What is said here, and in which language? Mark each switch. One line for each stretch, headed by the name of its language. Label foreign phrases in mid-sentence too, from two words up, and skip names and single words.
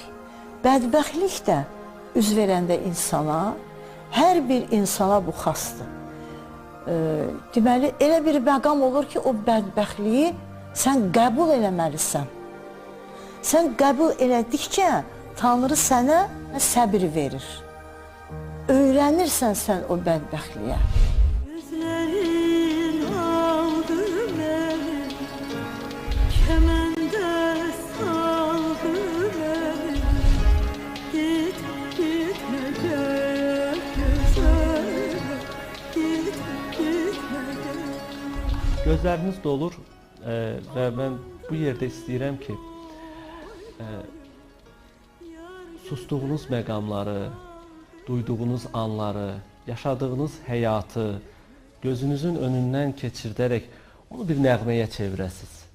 Azerbaijani: Bədbəxtlik də üz verəndə insana, hər bir insana bu xasdır. Deməli, elə bir məqam olur ki, o bədbəxtliyi sən qəbul eləməlisən. Sən qəbul elədikcə Tanrı sənə səbir verir. Öyrənirsən sən o bədbəxtliyə.
Turkish: Gözlerin aldı beni, kemende saldı beni. Git gitme gel güzelim, git gitme gel.
Azerbaijani: Gözləriniz dolur və mən bu yerdə istəyirəm ki, sustuğunuz məqamları, duyduğunuz anları, yaşadığınız həyatı gözünüzün önündən keçirdərək onu bir nəğməyə çevirəsiniz.